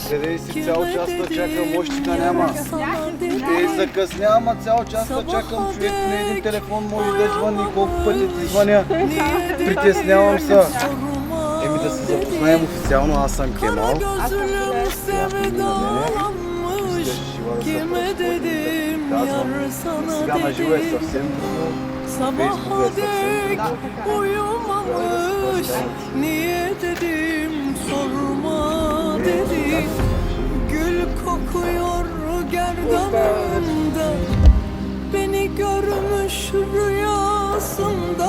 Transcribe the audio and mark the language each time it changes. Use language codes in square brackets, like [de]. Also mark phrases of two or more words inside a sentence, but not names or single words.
[bg] Къде си? Цял час да чакам, мощика няма. Те закъснява, цял час да чакам човек на един телефон може да звъни, колко пъти ти звъня. Притеснявам се. Еми да се запознаем официално, аз съм Кемал. [tr] Kime dedim yar sana [bg] Сега на живо е [tr] dedim. [bg] съвсем друго. [tr] Sabaha dek uyumamış. Niye dedim sorma dedim. Gül kokuyor gerdanımda. Beni görmüş rüyasında.